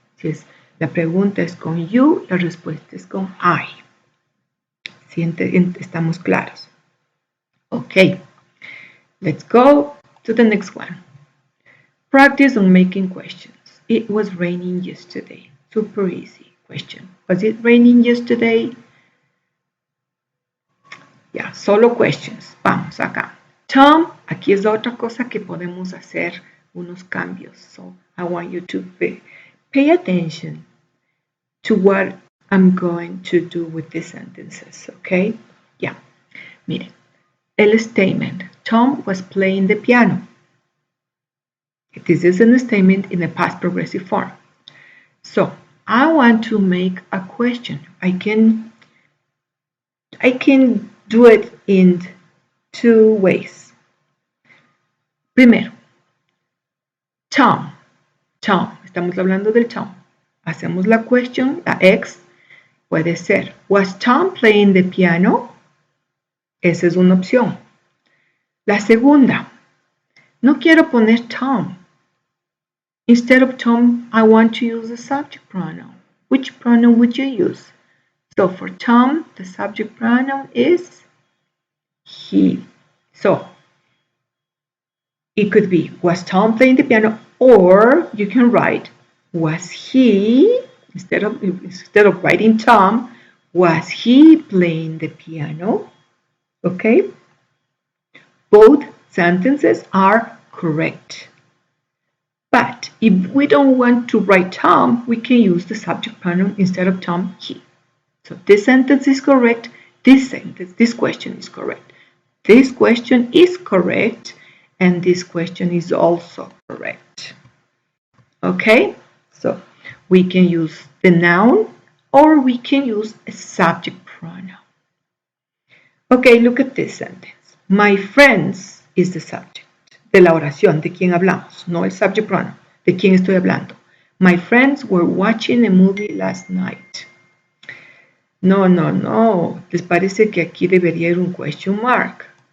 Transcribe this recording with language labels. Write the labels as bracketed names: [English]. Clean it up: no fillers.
[Spanish] Si es, la pregunta es con you, la respuesta es con I. ¿Sí estamos claros? [English] Okay, let's go to the next one. Practice on making questions. It was raining yesterday. Super easy question. Was it raining yesterday? [Spanish] Ya, solo questions. Vamos acá. Tom, aquí es otra cosa que podemos hacer unos cambios. [English] So I want you to pay attention to what I'm going to do with these sentences, okay? Yeah. [Spanish] Miren, el statement. [English] Tom was playing the piano. This is a statement in the past progressive form. So I want to make a question. I can do it in two ways. [Spanish] Primero, Tom, estamos hablando del Tom. Hacemos la question, la X, puede ser, [English] was Tom playing the piano? [Spanish] Esa es una opción. La segunda, no quiero poner Tom. [English] Instead of Tom, I want to use the subject pronoun. Which pronoun would you use? So for Tom, the subject pronoun is he. So it could be, was Tom playing the piano? Or you can write, was he Instead of writing Tom, was he playing the piano? Okay? Both sentences are correct. But if we don't want to write Tom, we can use the subject pronoun instead of Tom, he. So this sentence is correct. This question is correct. This question is correct, and this question is also correct. Okay? So we can use the noun or we can use a subject pronoun. Okay, look at this sentence. My friends is the subject [Spanish] de la oración, de quién hablamos, no el subject pronoun, de quién estoy hablando. [English] My friends were watching a movie last night. [Spanish] No. ¿Les parece que aquí debería ir un question mark?